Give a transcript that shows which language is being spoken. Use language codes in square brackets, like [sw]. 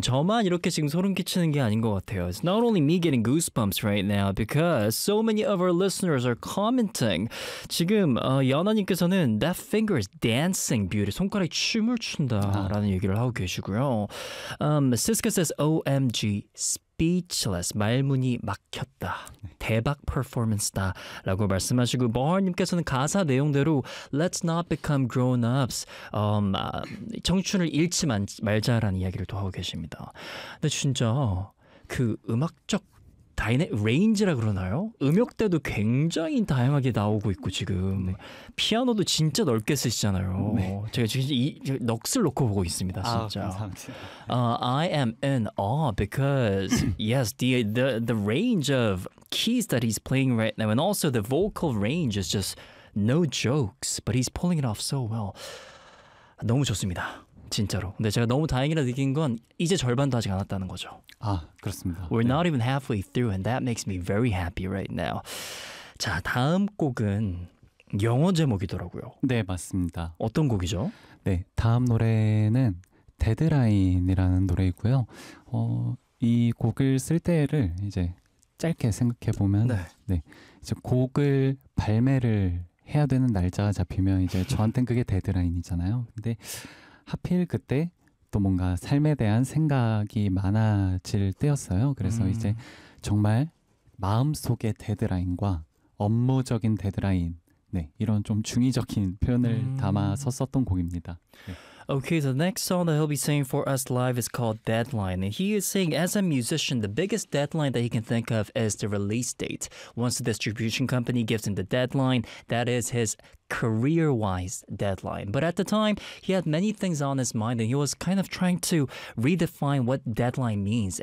[ko] 저만 이렇게 지금 소름 끼치는 게 아닌 것 같아요. [en] It's not only me getting goosebumps right now because so many of our listeners are commenting. [ko] 지금 연아님께서는 [en] That finger is dancing beauty. [ko] 손가락이 춤을 춘다라는 얘기를 하고 계시고요. [en] Siska says OMG, speechless. [ko] 말문이 막혔다. 대박 퍼포먼스다라고 말씀하시고 버하님께서는 가사 내용대로 [en] Let's not become grown ups [ko] 청춘을 잃지 말자라는 이야기를 또 하고 계십니다. 근데 진짜 그 음악적 레인지라 그러나요? 음역대도 굉장히 다양하게 나오고 있고 지금 피아노도 진짜 넓게 쓰시잖아요. 제가 지금 이 넋을 놓고 보고 있습니다, 아, 진짜. 감사합니다. [en] I am in awe because yes, the range of keys that he's playing right now and also the vocal range is just no jokes, but he's pulling it off so well. [ko] 너무 좋습니다. 진짜로. 근데 제가 너무 다행이라 느낀 건 이제 절반도 아직 안 왔다는 거죠. 아, 그렇습니다. [en] We're not even halfway through and that makes me very happy right now. [ko] 자, 다음 곡은 영어 제목이더라고요. 네, 맞습니다. 어떤 곡이죠? 네, 다음 노래는 데드라인이라는 노래이고요. 이 곡을 쓸 때를 이제 짧게 생각해 보면, 네. 네, 이제 곡을 발매를 해야 되는 날짜가 잡히면 이제 저한텐 그게 데드라인이잖아요. 근데 하필 그때 또 뭔가 삶에 대한 생각이 많아질 때였어요. 그래서 이제 정말 마음속의 데드라인과 업무적인 데드라인, 네, 이런 좀 중의적인 표현을 담아서 썼던 곡입니다. [en] Okay, the next song that he'll be singing for us live is called Deadline. And he is saying, as a musician, the biggest deadline that he can think of is the release date. Once the distribution company gives him the deadline, that is his career-wise deadline. But at the time, he had many things on his mind, and he was kind of trying to redefine what deadline means.